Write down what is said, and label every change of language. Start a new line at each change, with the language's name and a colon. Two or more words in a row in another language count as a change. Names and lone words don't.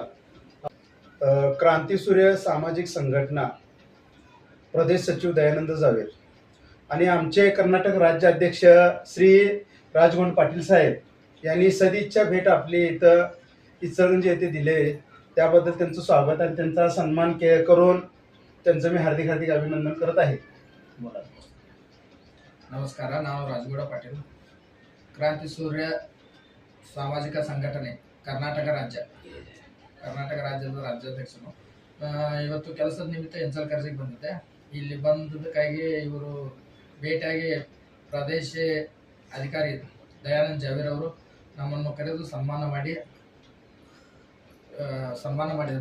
Marathi: क्रांतीसूर्य सामाजिक संघटना प्रदेश सचिव दयानंद जावेद आणि आमचे कर्नाटक राज्याध्यक्ष श्री राजगोंड पाटील साहेब यांनी सदिच्छा भेट आपली इथं इचलकरंजी येथे दिले. त्याबद्दल त्यांचं स्वागत आणि त्यांचा सन्मान करून त्यांचं मी हार्दिक हार्दिक अभिनंदन करत आहे.
Kannada: ನಮಸ್ಕಾರ. ನಾನು ರಾಜಗೌಡ ಪಾಟೀಲ್, ಕ್ರಾಂತಿ ಸೂರ್ಯ ಸಾಮಾಜಿಕ ಸಂಘಟನೆ ಕರ್ನಾಟಕ ರಾಜ್ಯದ ರಾಜ್ಯಾಧ್ಯಕ್ಷರು. ಇವತ್ತು ಕೆಲಸದ ನಿಮಿತ್ತ ಇಚಲಕರಂಜಿಗೆ ಬಂದಿದ್ದೆ. ಇಲ್ಲಿ ಬಂದದಕ್ಕಾಗಿ ಇವರು ಭೇಟಿಯಾಗಿ ಪ್ರದೇಶ ಅಧಿಕಾರಿ ದಯಾನಂದ್ ಜಾವೀರ್ ಅವರು ನಮ್ಮನ್ನು ಕರೆದು ಸನ್ಮಾನ ಮಾಡಿರುತ್ತಾರೆ.